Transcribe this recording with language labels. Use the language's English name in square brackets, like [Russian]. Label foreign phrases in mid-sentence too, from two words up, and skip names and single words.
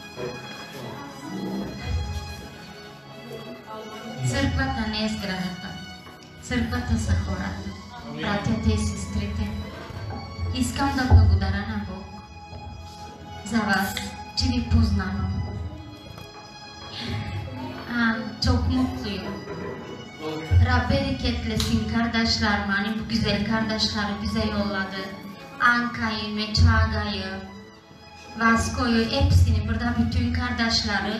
[Bulgarian] Църквата не е сградата. Църквата са хората, братята и сестрите. Искам да благодаря на Бог за вас, че ви познавам. [Turkish] Çok mutluyum. Bereketlesin kardeşler, beni bu güzel kardeşleri bize yolladı. Anka'yı, Meçaga'yı, Vasko'yu, hepsini, burada bütün kardeşleri.